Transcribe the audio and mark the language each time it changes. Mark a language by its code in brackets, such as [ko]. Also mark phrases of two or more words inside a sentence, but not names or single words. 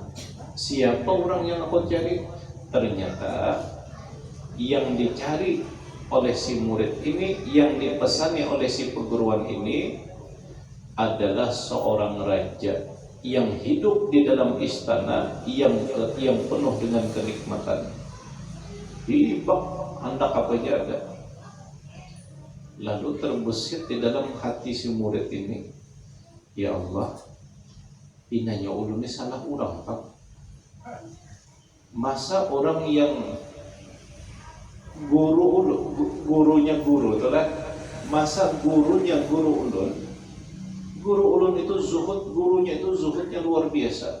[id] Siapa orang yang aku cari? Ternyata yang dicari oleh si murid ini, yang dipesani oleh si perguruan ini adalah seorang raja yang hidup di dalam istana yang penuh dengan kenikmatan. [bjn] Hibak hendak apa aja ada. [id] Lalu terbesit di dalam hati si murid ini, [ar] ya Allah, [bjn] pinanya ulun ini salah orang Pak. Masa orang yang gurunya guru itulah, masa gurunya guru ulun itu zuhud, gurunya itu zuhudnya luar biasa.